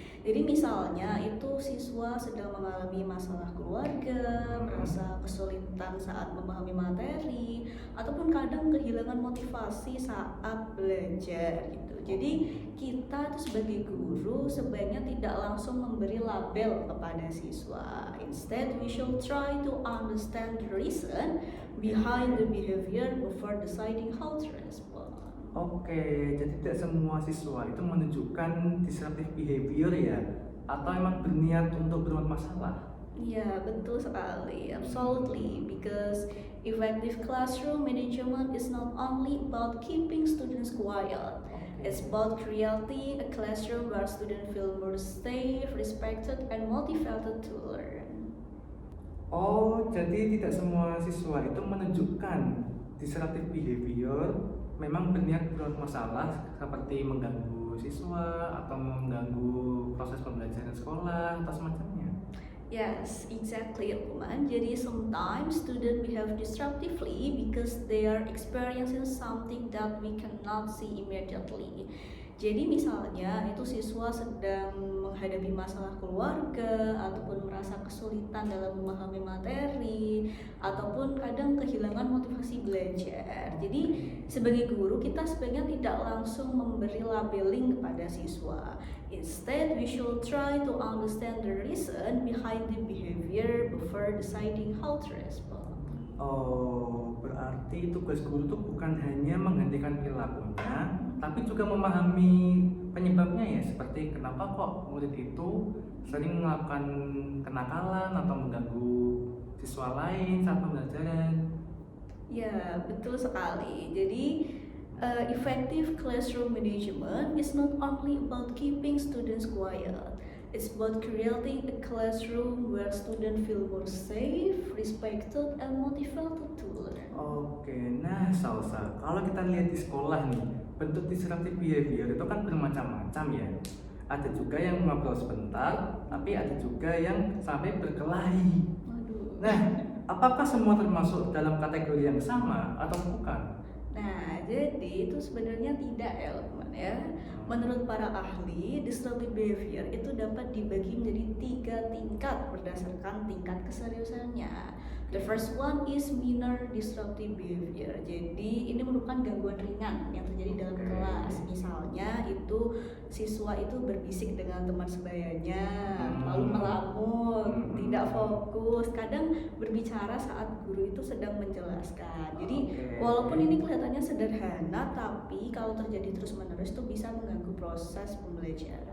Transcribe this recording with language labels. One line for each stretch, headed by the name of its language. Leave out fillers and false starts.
Indonesian: Jadi misalnya itu siswa sedang mengalami masalah keluarga, merasa kesulitan saat memahami materi, ataupun kadang kehilangan motivasi saat belajar gitu. Jadi kita tuh sebagai guru sebaiknya tidak langsung memberi label kepada siswa.
English: Instead, we should try to understand the reason behind the behavior before deciding how to respond.
Indonesian: Oke, jadi tidak semua siswa itu menunjukkan disruptive behavior ya? Atau emang berniat untuk berbuat masalah? Ya, betul sekali. Absolutely.
English: Because effective classroom management is not only about keeping students quiet. It's about creating a classroom where students feel more safe, respected, and motivated to learn.
Indonesian: Oh, jadi tidak semua siswa itu menunjukkan disruptive behavior memang berniat berbuat masalah seperti mengganggu siswa atau mengganggu proses pembelajaran sekolah atau semacamnya.
English: Yes, exactly, Lukman. Jadi sometimes students behave disruptively because they are experiencing something that we cannot see immediately.
Indonesian: Jadi misalnya itu siswa sedang menghadapi masalah keluarga ataupun merasa kesulitan dalam memahami materi ataupun kadang kehilangan motivasi belajar. Jadi sebagai guru kita sebaiknya tidak langsung memberi labeling kepada siswa.
English: Instead, we should try to understand the reason behind the behavior before deciding how to respond.
Indonesian: Oh, berarti tugas guru itu bukan hanya menghentikan perilakunya, tapi juga memahami penyebabnya ya, seperti kenapa kok murid itu sering melakukan kenakalan atau mengganggu siswa lain saat pembelajaran. Ya, betul sekali.
English: Jadi, effective classroom management is not only about keeping students quiet. It's about creating a classroom where students feel more safe, respected, and motivated to learn.
Indonesian: Oke, nah Salsa, kalau kita lihat di sekolah nih, bentuk disruptive behavior itu kan bermacam-macam ya. ada juga yang ngobrol sebentar, tapi ada juga yang sampai berkelahi. Waduh. Nah, apakah semua termasuk dalam kategori yang sama atau bukan? Nah, jadi itu sebenarnya tidak ya, teman ya. Menurut para ahli, disruptive behavior itu dapat dibagi menjadi 3 tingkat berdasarkan tingkat keseriusannya.
English: The first one is minor disruptive behavior.
Indonesian: Jadi ini merupakan gangguan ringan yang terjadi dalam kelas. Misalnya itu siswa itu berbisik dengan teman sebayanya, lalu melamun, tidak fokus, kadang berbicara saat guru itu sedang menjelaskan. Jadi walaupun ini kelihatannya sederhana, tapi kalau terjadi terus-menerus itu bisa mengganggu proses pembelajaran.